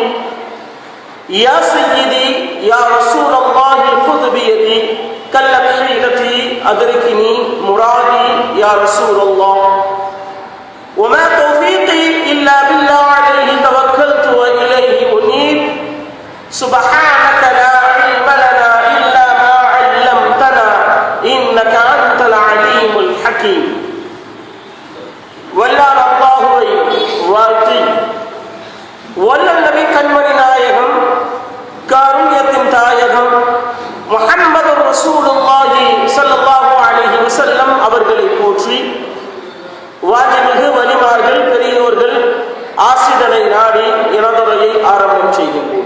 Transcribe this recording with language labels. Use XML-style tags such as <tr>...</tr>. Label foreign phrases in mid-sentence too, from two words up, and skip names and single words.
<ar>يا سيدي يا رسول الله خذ بيدي كلت حيلتي أدركني مرادي يا رسول الله. وما توفيقي إلا بالله عليه توكلت وإليه أنيب. سبحانك لا علم لنا إلا ما علمتنا إنك أنت العليم الحكيم.</ar> <ta>வல்லான அல்லாஹுவை வாழ்த்தி வல்லல் நபி கண்மணி நாயகம் காருண்யத்தின் தாயகம்</ta> <ar>محمد رسول الله صلى الله عليه وسلم</ar> <ta>அவர்களை போற்றி வாஜிமிகு வலிமார்கள் பெரியோர்கள் ஆசிதனை நாடி எனதுரையை ஆரம்பம் செய்கின்றேன்.</ta>